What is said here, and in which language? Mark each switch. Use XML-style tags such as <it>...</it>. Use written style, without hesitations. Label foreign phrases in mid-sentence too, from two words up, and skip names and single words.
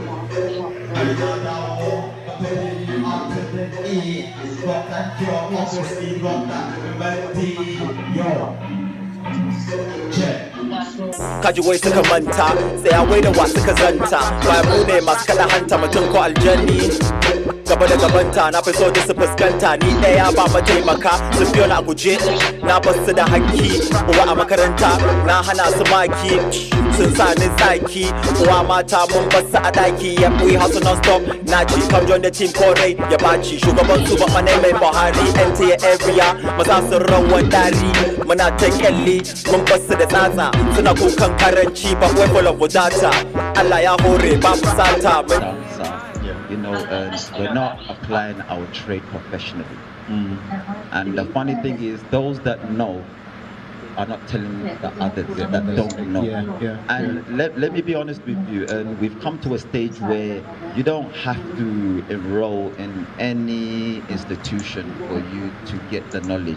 <ha>Kaji wai suka manta sai a wai da wa suka zanta ba mu ne masu kada hanta mutum ko aljanni gaba da gabanta na fi so da su fuskanta ni ɗaya ba mataimaka sun biyo na guje na basu da hakki uwa a makaranta na hana su maki sun sa ni zaki uwa mata mun basu a daki ya</ha> <en>we hustle non stop</en> <ha>na ci</ha> <en>come join the team</en> <ha>korai ya baci shugaban su ba manai mai Buhari</ha> <en>enter area</en> <ha>maza sun rawan dari muna ta kyalli mun basu da tsatsa suna kukan karanci ba wai</ha> <en>full of data</en> <ha>Allah ya hore ba fusata</ha> <en>you know, we're not applying our trade professionally. And the funny thing is, those that know are not telling the others that don't know. And let me be honest with you, and we've come to a stage where you don't have to enroll in any institution for you to get the knowledge.</en>